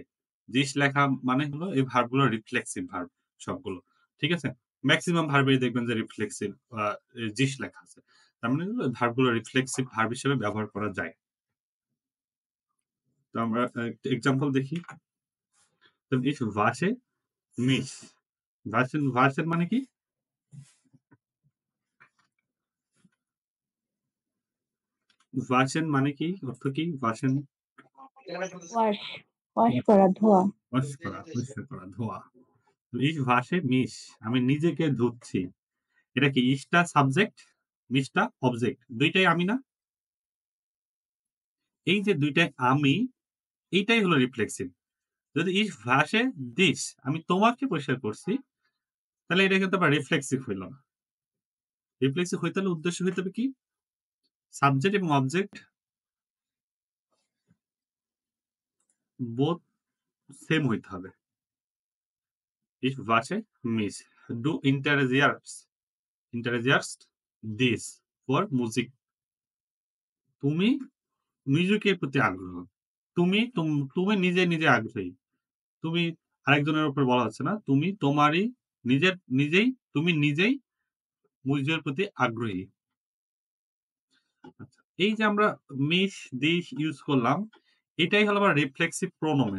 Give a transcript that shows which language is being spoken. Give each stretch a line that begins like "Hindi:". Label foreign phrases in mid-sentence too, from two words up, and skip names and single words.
Bangla: জিস লেখা মানে হলো এই ভার্ব গুলো
English: reflexive verb
Bangla: সবগুলো। ঠিক আছে? মেক্সিমাম ভার্বেই দেখবেন যে রিফ্লেক্সিভ জিস লেখা আছে। তার মানে হলো ভার্ব গুলো
English: reflexive verb
Bangla: হিসেবে ব্যবহার করা যায়। তো আমরা একটা এক্সাম্পল দেখি।
German: তো ich wasche mich.
Bangla: ওয়াশের মানে কি? ওয়াশেন মানে কি? অর্থ কি? ওয়াশেন ওয়াশ ওয়াশ করা ধোয়া। ওয়াশ করা, পরিষ্কার করা, ধোয়া।
German: ich wasche mich
Bangla: আমি নিজেকে ধুচ্ছি। এটা কি ich টা সাবজেক্ট, mich টা অবজেক্ট। ২ টাই আমি না? এই যে ২ টাই আমি, এইটাই হলো রিফ্লেক্সিভ। যদি
German: ich wasche dich
Bangla: আমি তোমাকে পরিষ্কার করছি, তাহলে এটা কিন্তু আবার রিফ্লেক্সিভ হইল না। রিফ্লেক্সিভ হইতে হলে উদ্দেশ্য হইতে হবে কি? সাবজেক্ট এবং অবজেক্ট
English: both same
Bangla: হইতে হবে।
German: Ich wasche mich. Du interessierst dich
English: for music.
Bangla: তুমি মিউজিকের প্রতি আগ্রহ। তুমি নিজে আগ্রহী। তুমি আরেকজনের উপর বলা হচ্ছে না। তুমি নিজেই মিউজিকের প্রতি আগ্রহী। আচ্ছা, এই যে আমরা মিস, দিস ইউজ করলাম, এটাই হলো আবার রিফ্লেক্সিভ প্রোনোমেন।